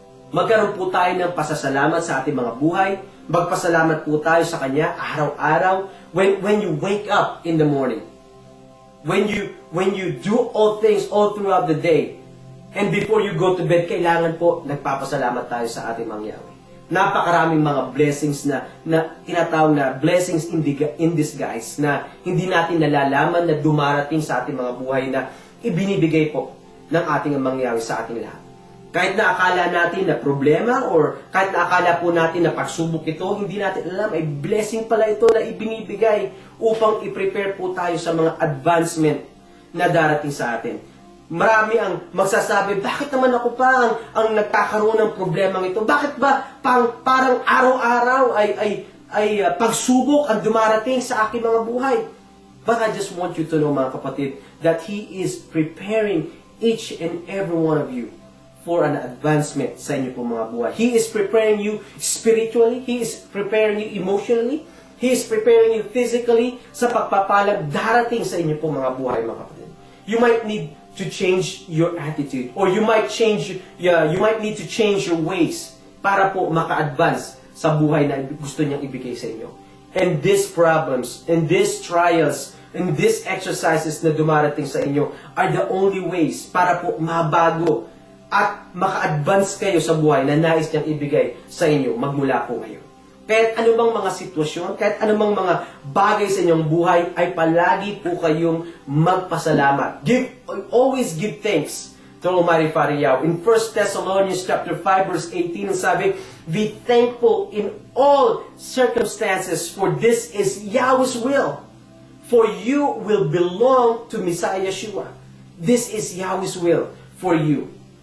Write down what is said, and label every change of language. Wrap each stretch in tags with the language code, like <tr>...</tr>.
<tl>Magkaroon po tayo ng pasasalamat sa ating mga buhay. Magpasalamat po tayo sa Kanya araw-araw</tl> <en>when you wake up in the morning. When you do all things all throughout the day. And before you go to bed,</en> <tl>kailangan po nagpapasalamat tayo sa ating Mang Yahweh. Napakaraming mga blessings na tinatawag na blessings in disguise na hindi natin nalalaman na dumarating sa ating mga buhay na ibinibigay po ng ating Mang Yahweh sa ating lahat. Kahit na akala natin na problema or kahit na akala po natin na pagsubok ito, hindi natin alam, ay blessing pala ito na ibinibigay upang i-prepare po tayo sa mga advancement na darating sa atin. Marami ang magsasabi, bakit naman ako pa ang nagkakaroon ng problemang ito? Bakit ba parang araw-araw ay pagsubok ang dumarating sa aking mga buhay?</tl> <en>But I just want you to know</en> <tl>mga kapatid</tl> <en>that He is preparing each and every one of you for an advancement</en> <tl>sa inyo po mga buhay.</tl> <en>He is preparing you spiritually. He is preparing you emotionally. He is preparing you physically</en> <tl>sa pagpapalag darating sa inyo po mga buhay, mga kapatid.</tl> <en>You might need to change your attitude, or you might need to change your ways</en> <tl>para po maka-advance sa buhay na gusto niyang ibigay sa inyo.</tl> <en>And these problems, and these trials, and these exercises</en> <tl>na dumarating sa inyo</tl> <en>are the only ways</en> <tl>para po mabago at maka-advance kayo sa buhay na nais niyang ibigay sa inyo magmula po ngayon. Kahit anumang mga sitwasyon, kahit anumang mga bagay sa inyong buhay, ay palagi po kayong magpasalamat.</tl> <en>Always give thanks to Almighty Father Yahweh. In 1 Thessalonians chapter 5 verse 18, sabi, be thankful in all circumstances, for this is Yahweh's will. For you will belong to Messiah Yeshua. This is Yahweh's will for you.</en>